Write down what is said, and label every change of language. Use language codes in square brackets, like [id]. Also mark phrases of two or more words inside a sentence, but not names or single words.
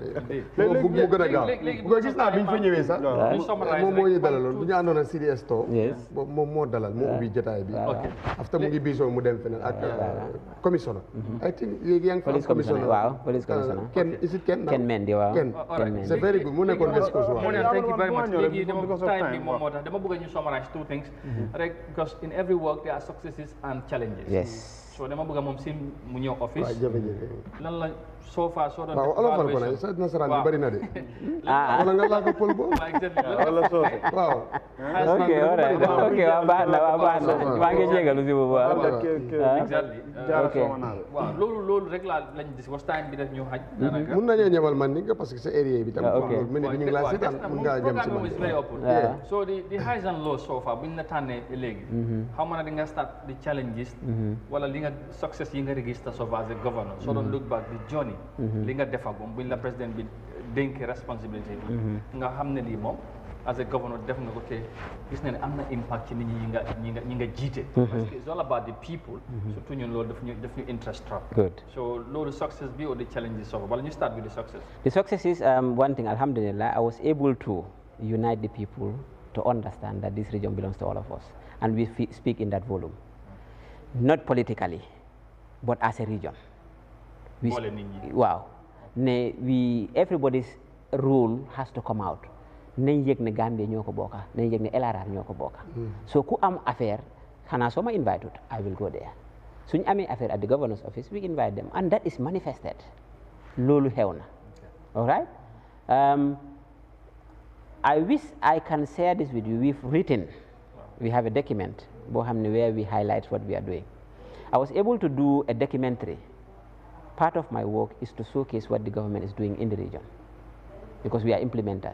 [en] Commissioner. I think the young police commissioner. Wow, police commissioner. Is it Ken now? Ken Mendy, wow. Ken. It's a very good. Thank you very much. Time summarize two things, because in every work there are successes and challenges. Yes. [wo] so dama bëgg moom si mu ñëw office. waaw jafe-jafe. lan la soo faa soo doon. waaw olofal ko nag sa nasaraan bi bari na de. wala nga laa ko pël boobu. wala soose. waaw. [en] ok alright ok [wo] waaw baax na maa ngi jégalu si boobu waaw. waaw loolu rek lañ gis waxtaan bi daf ñu xaj. mun nañoo ñëwal man ni nga [fr] parce que [wo] sa area bi tam. loolu mel ni ñu ngi laa seetaan mun ngaa jëm si man. [en] so the highs and lows so far [wo] buñ la tànnee léegi. xaw ma ne di nga [en] start the challenges. [wo] wala li nga [en] success [wo] yi nga [en] register so far as a governor. [wo] soo doon [en] look back the journey. [wo] li nga defagum buñ la président bi dénk responsabilité bi. nga xam ne lii moom [en] as a governor [wo] def nga ko te gis na ne am na impact ci nit ñi nga jiite. [fr] parce que [en] it's all about the people. [wo] surtout ñun loolu daf ñu interest trop. [en] Good. So loolu success bi or the challenges so far [wo] wala ñu [en] start with the success. The success is one thing, alhamdulillah, I was able to unite the people to understand that this region belongs to all of us. And we speak in that volume. Not politically, but as a region. Wow. Everybody's role has to come out. [wo] Nañ yëg ne Gambia ñoo ko bokka nañ yëg ne LRR ñoo ko bokka [en] so [wo] ku am affaire xanaa soo ma [en] invited I will go there [wo] suñ amee affaire [en] at the governor's office we invite them and that is manifested [wo] loolu xew na [en] all right I wish I can share this with you. We have a document where we highlight what we are doing. I was able to do a documentary. Part of my work is to showcase what the government is doing in the region because we are implementers.